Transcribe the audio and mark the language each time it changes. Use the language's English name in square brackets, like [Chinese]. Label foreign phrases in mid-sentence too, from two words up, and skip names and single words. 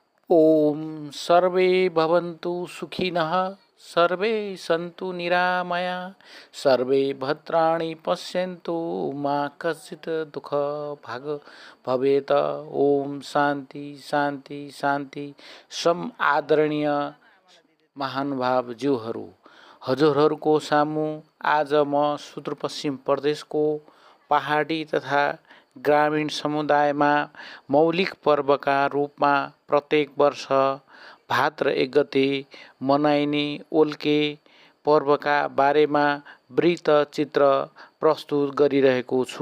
[Sanskrit] ओम सर्वे भवन्तु सुखिनः सर्वे सन्तु निरामया सर्वे भद्राणि पश्यन्तु मा कश्चित् दुःखभाग् भवेत्। ओम शान्ति शान्ति शान्ति। [Nepali] सम आदरणीय महानुभावज्यूहरू, हजुरहरूको सामु आज म सुदूरपश्चिम प्रदेशको पहाडी तथा ग्रामीण समुदायमा मौलिक पर्वका रूपमा प्रत्येक वर्ष भाद्र 1 गते मनाइने ओल्के पर्वका बारेमा वृत्तचित्र प्रस्तुत गरिरहेको छु।